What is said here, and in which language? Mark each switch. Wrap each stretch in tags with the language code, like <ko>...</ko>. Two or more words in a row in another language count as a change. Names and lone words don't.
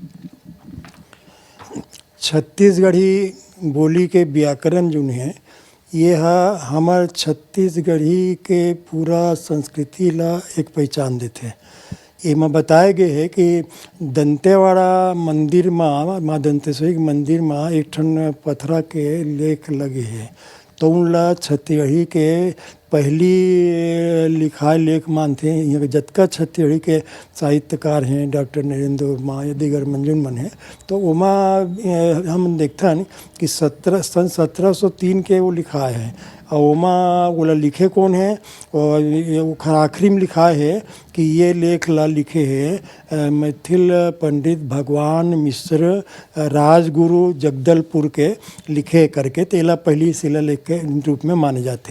<hne>छत्तीसगढ़ी बोली के व्याकरण जो है ये है हमार छत्तीसगढ़ी के पूरा संस्कृति ला एक पहचान देते हैं। एमा बताए गए है कि दंतेवाड़ा मंदिर माँ दंतेश्वरी मंदिर में एक ठन पथरा के लेख लगे हैं तो उनला छत्तीसगढ़ी के पहली लिखाए लेख मानते हैं। यहाँ जतका छत्तीसगढ़ी के साहित्यकार हैं डॉक्टर नरेंद्र वर्मा या दिगर मंजुन मन है तो उमा हम देखते हैं कि सन 1703 के वो लिखा है और उमा बोला लिखे कौन है और आखिरी में लिखा है कि ये लेख ला लिखे हैं मैथिल पंडित भगवान मिश्र राजगुरु जगदलपुर के लिखे करके तेला पहली शिला लेख के रूप में माने जाते हैं।</hne>